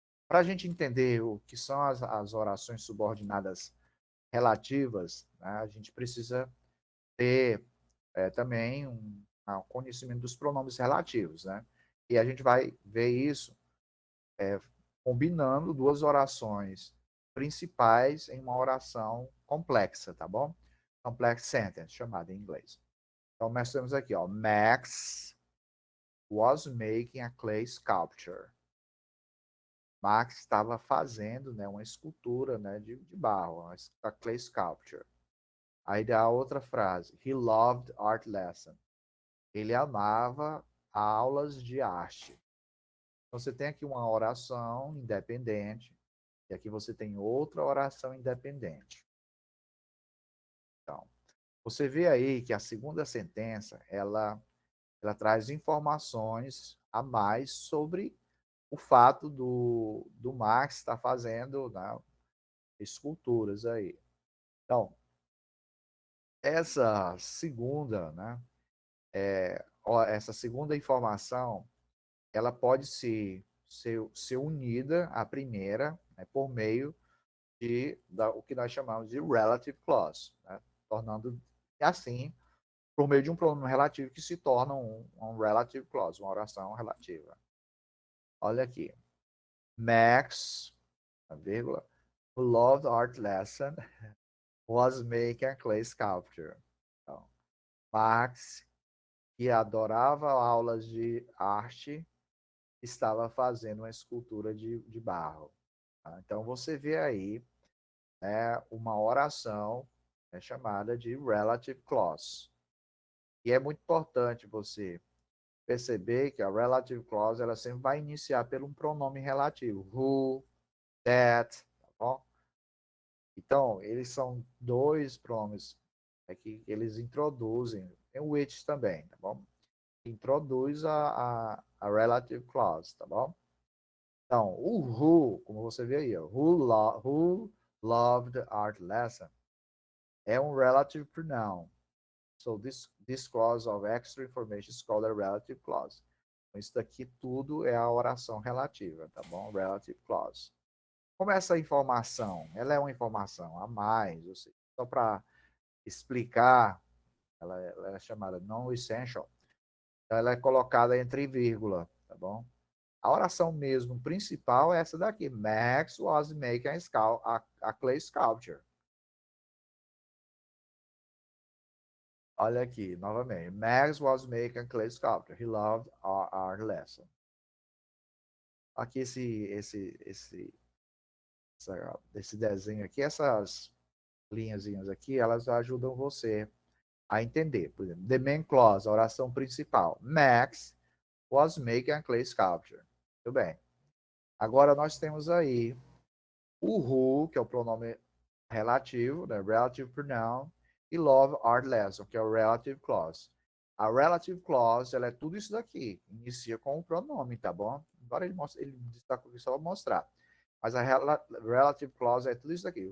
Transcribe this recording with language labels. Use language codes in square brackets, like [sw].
[pt] Para a gente entender o que são as orações subordinadas relativas, né, a gente precisa ter também um conhecimento dos pronomes relativos, né? E a gente vai ver isso combinando duas orações principais em uma oração complexa, tá bom? Complex sentence, chamada em inglês. Então, nós temos aqui, ó, [en] Max was making a clay sculpture. [pt] Max estava fazendo, né, uma escultura, né, de barro, [en] a clay sculpture. [pt] Aí dá outra frase, [en] he loved art lesson. [pt] Ele amava aulas de arte. Então, você tem aqui uma oração independente, e aqui você tem outra oração independente. Então, você vê aí que a segunda sentença, ela traz informações a mais sobre o fato do Marx estar fazendo, né, esculturas aí. Então, essa segunda, né, essa segunda informação, ela pode ser unida à primeira, né, por meio o que nós chamamos de relative clause, né, tornando assim, por meio de um pronome relativo que se torna um relative clause, uma oração relativa. Olha aqui. [en] Max, [pt] a vírgula, [en] who loved art lesson, was making a clay sculpture. [pt] Então, Max, que adorava aulas de arte, estava fazendo uma escultura de barro. Tá? Então, você vê aí, né, uma oração, chamada de relative clause. E é muito importante você perceber que a relative clause ela sempre vai iniciar por um pronome relativo. Who, that, tá bom? Então, eles são dois pronomes que eles introduzem, tem o which também, tá bom? Introduz a relative clause, tá bom? Então, o who, como você vê aí, [en] who loved art lesson, [pt] é um relative pronoun. [en] So this clause of extra information is called a relative clause. [pt] Então, isso daqui tudo é a oração relativa, tá bom? Relative clause. Como essa informação, ela é uma informação a mais, ou seja, só para explicar, ela é chamada non-essential, então ela é colocada entre vírgula, tá bom? A oração mesmo principal é essa daqui, [en] Max was making a clay sculpture. [pt] Olha aqui, novamente. [en] Max was making a clay sculpture. He loved our lesson. [pt] Aqui esse desenho aqui, essas linhazinhas aqui, elas ajudam você a entender. Por exemplo, [en] the main clause, [pt] a oração principal. [en] Max was making a clay sculpture. [pt] Muito bem. Agora nós temos aí o who, que é o pronome relativo, né? [en] Relative pronoun, e love art lesson, [pt] que é o [en] relative clause. [pt] A relative clause, ela é tudo isso daqui. Inicia com o pronome, tá bom? Agora ele destacou aqui só para mostrar. Mas a relative clause é tudo isso daqui.